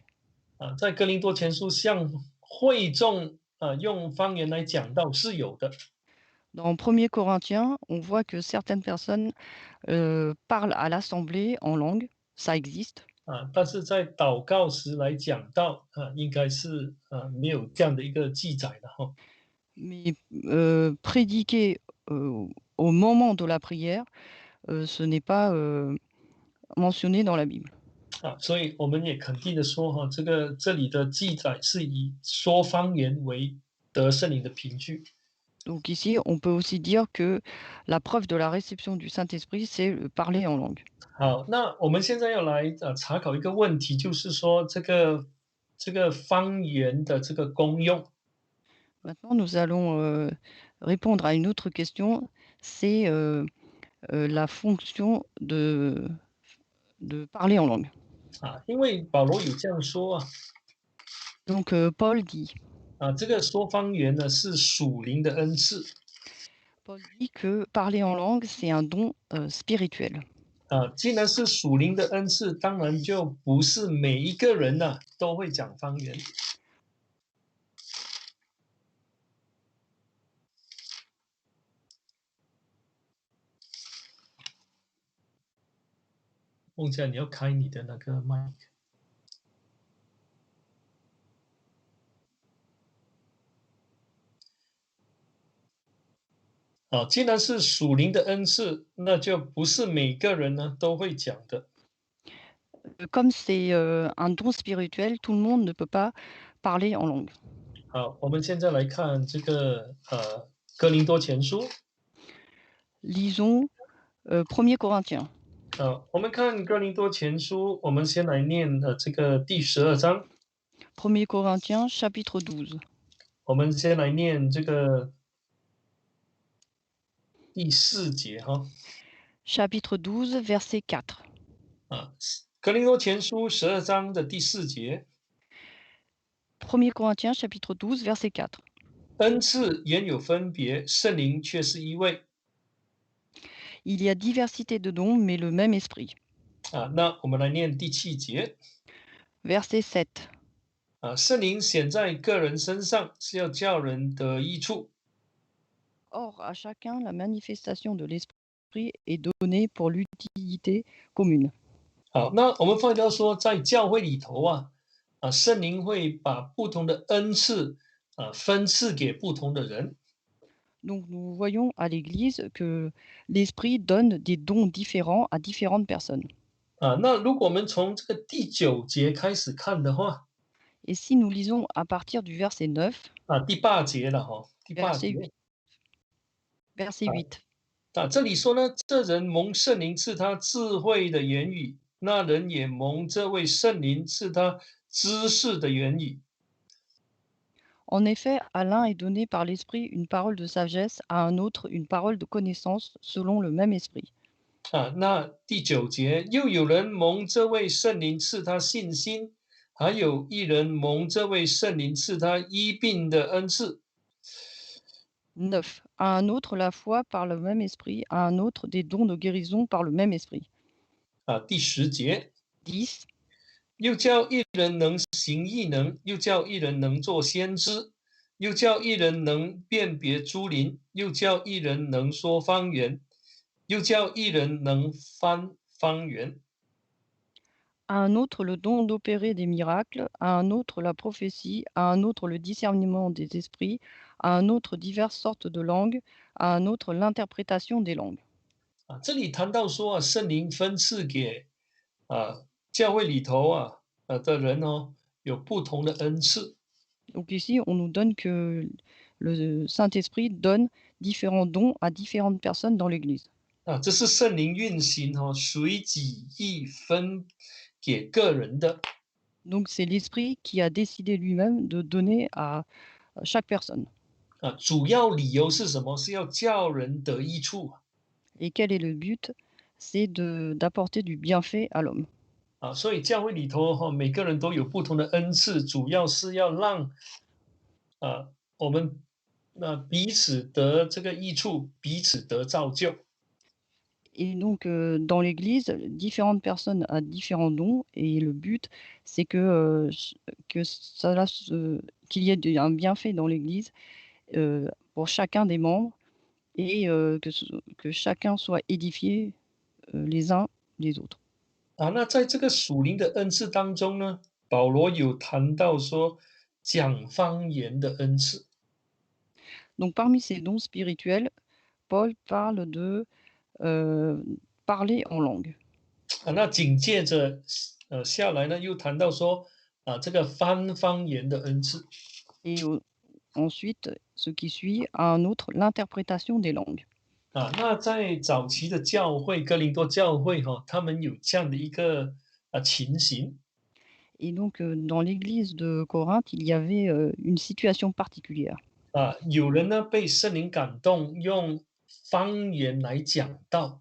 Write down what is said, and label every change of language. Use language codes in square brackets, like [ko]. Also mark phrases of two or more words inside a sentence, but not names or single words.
[zh] 在哥林多前书向会众用方言来讲道是有的。 [fr] Dans 1er Corinthiens, on voit que certaines personnes, parlent à l'assemblée en langue, ça existe. [zh] 但是在祷告时来讲道，应该是没有这样的一个记载的哈。 [fr] Mais, prédiquer, au moment de la prière, ce n'est pas, mentionné dans la Bible. [zh] 所以我们也肯定的说哈，这里的记载是以说方言为得圣灵的凭据。 [fr] Donc ici, on peut aussi dire que la preuve de la réception du Saint-Esprit, c'est le parler en langue. [zh] 好，那我们现在要来查考一个问题，就是说这个方言的这个功用。 [fr] Maintenant, nous allons, répondre à une autre question, c'est, la fonction de parler en langue. [zh] 因为保罗有这样说 [fr] Donc, Paul dit [zh] 这个说方言呢是属灵的恩赐。 [fr] Paul dit que parler en langue, c'est un don, spirituel. [zh] 既然是属灵的恩赐，当然就不是每一个人呢都会讲方言。梦佳，你要开你的那个麦。既然是属灵的恩赐，那就不是每个人呢都会讲的。 [fr] Comme c'est, un don spirituel, tout le monde ne peut pas parler en langue. [zh] 好，我们现在来看这个哥林多前书。 [fr] Lisons, 1er Corinthiens. [zh] 我们看哥林多前书，我们先来念这个第12章。 [fr] 1er Corinthiens, chapitre 12. [zh] 我们先来念这个第4节哈。 [fr] Chapitre 12, verset 4. [zh] 哥林多前书12章的第4节。 [fr] 1er Corinthiens, chapitre 12, verset 4. [zh] 恩赐原有分别，圣灵却是一位。 [fr] Il y a diversité de dons, mais le même esprit. [zh] 那我们来念第7节。 [fr] Verset 7. [zh] 圣灵显在个人身上，是要叫人得益处。 [fr] Or, à chacun, la manifestation de l'esprit est donnée pour l'utilité commune. [zh] 好，那我们发觉到说，在教会里头圣灵会把不同的恩赐分赐给不同的人。 [fr] Donc, nous voyons à l'Église que l'esprit donne des dons différents à différentes personnes. [zh] 那如果我们从这个第9节开始看的话， [fr] Et si nous lisons à partir du verset 9, [zh] 第8节了哈，第8 [fr] verset [zh] 节 [fr] 8, verset 8. [zh] 这里说呢，这人蒙圣灵赐他智慧的言语，那人也蒙这位圣灵赐他知识的言语。 [fr] En effet, à l'un est donné par l'esprit une parole de sagesse, à un autre une parole de connaissance selon le même esprit. [zh] 那第9节，又有人蒙这位圣灵赐他信心，还有一人蒙这位圣灵赐他医病的恩赐。 [fr] 9. À un autre la foi par le même esprit, à un autre des dons de guérison par le même esprit. [zh] 第10节， [fr] 10. [zh] 又叫一人能行异能，又叫一人能做先知，又叫一人能辨别诸灵，又叫一人能说方言，又叫一人能翻方言。 [fr] À un autre le don d'opérer des miracles, à un autre la prophétie, à un autre le discernement des esprits, à un autre diverses sortes de langues, à un autre l'interprétation des langues. [zh] 这里谈到说圣灵分赐给教会里头的人有不同的恩赐。 [fr] Donc ici, on nous donne que le Saint-Esprit donne différents dons à différentes personnes dans l'Église. [zh] 这是圣灵运行随己意分给个人的。 [fr] Donc c'est l'Esprit qui a décidé lui-même de donner à chaque personne. [zh] 主要理由是什么？是要叫人得益处。 [fr] Et quel est le but? C'est d'apporter du bienfait à l'homme. [zh] 所以教会里头每个人都有不同的恩赐，主要是要让我们那彼此得这个益处，彼此得造就。 [fr] Et donc, dans l'église, différentes personnes ont différents dons et le but, c'est que cela se qu'il y ait un bienfait dans l'église, pour chacun des membres et que chacun soit édifié, les uns les autres. [zh] 那在这个属灵的恩赐当中呢，保罗有谈到说讲方言的恩赐。 [fr] Donc parmi ces dons spirituels, Paul parle de, heu, parler en langue [zh] 那紧接着下来呢，又谈到说这个翻方言的恩赐。 [fr] et ensuite, ce qui suit, un autre, l'interprétation des langues. [zh] 那在早期的教会，哥林多教会他们有这样的一个情形。 [fr] Et donc, dans l'église de Corinthe, il y avait, une situation particulière. [zh] 有人呢被圣灵感动，用方言来讲道。